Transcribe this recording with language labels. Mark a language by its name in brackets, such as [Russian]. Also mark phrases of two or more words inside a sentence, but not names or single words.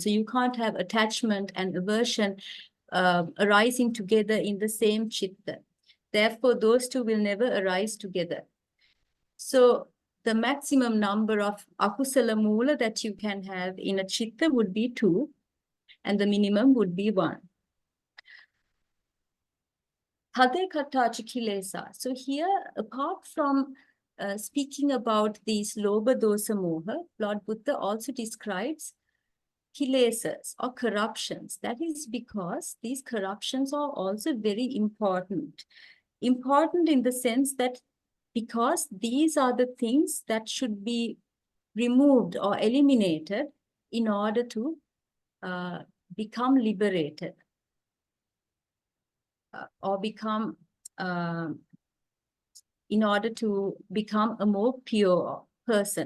[English] So you can't have attachment and aversion arising together in the same chitta. Therefore, those two will never arise together. So the maximum number of [Pali] akusala mula [English] that you can have in a chitta would be 2, and the minimum would be 1. [Pali] Aṭṭhakatha kilesa. [English] So here, apart from speaking about these [Pali] lobha dosa moha, [English] Lord Buddha also describes kilesas or corruptions. That is because these corruptions are also very important. Important in the sense that because these are the things that should be removed or eliminated in order to become liberated or become, in order to become a more pure person.